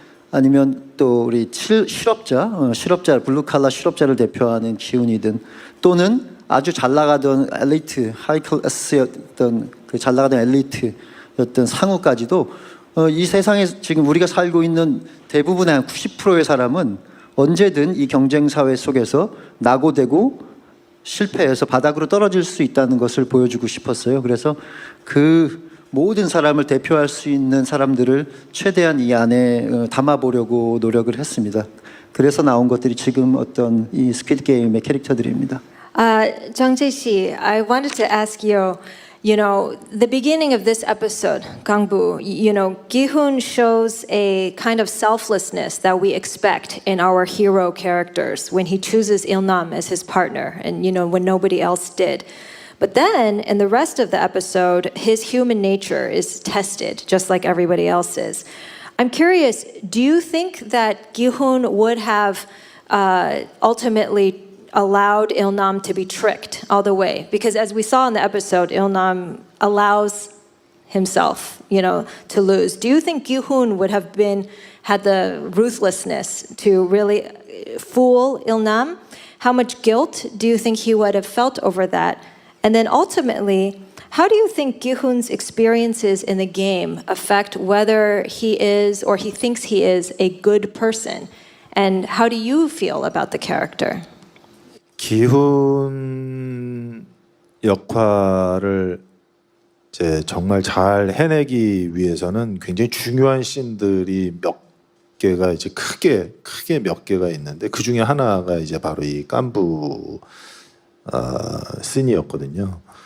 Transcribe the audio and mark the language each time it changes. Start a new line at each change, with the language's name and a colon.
Korean: 아니면 또 우리 실업자 블루칼라 실업자를 대표하는 기훈이든 또는 아주 잘 나가던 엘리트 하이클래스였던 그 잘 나가던 엘리트였던 상우까지도 이 세상에 지금 우리가 살고 있는 대부분의 한 90%의 사람은 언제든 이 경쟁 사회 속에서 낙오되고 실패해서 바닥으로 떨어질 수 있다는 것을 보여주고 싶었어요. 그래서 그 모든 사람을 대표할 수 있는 사람들을 최대한 이 안에 담아보려고 노력을 했습니다. 그래서 나온 것들이 지금 어떤 이 스퀴드 게임의 캐릭터들입니다.
English: Jung Jae-si, I wanted to ask you, you know, the beginning of this episode, Gang-bu, you know, Gi-hoon shows a kind of selflessness that we expect in our hero characters when he chooses Il-nam as his partner and, you know, when nobody else did. But then, in the rest of the episode, his human nature is tested, just like everybody else's. I'm curious, do you think that Gi-hoon would have ultimately allowed Il-nam to be tricked all the way? Because as we saw in the episode, Il-nam allows himself, you know, to lose. Do you think Gi-hoon would have had the ruthlessness to really fool Il-nam? How much guilt do you think he would have felt over that? And then ultimately, how do you think Gi-hoon's experiences in the game affect whether he is or he thinks he is a good person? And how do you feel about the character?
Korean: 기훈 역할을 이제 정말 잘 해내기 위해서는 굉장히 중요한 씬들이 몇 개가 이제 크게 몇 개가 있는데 그 중에 하나가 이제 바로 이 깐부 씬이었거든요.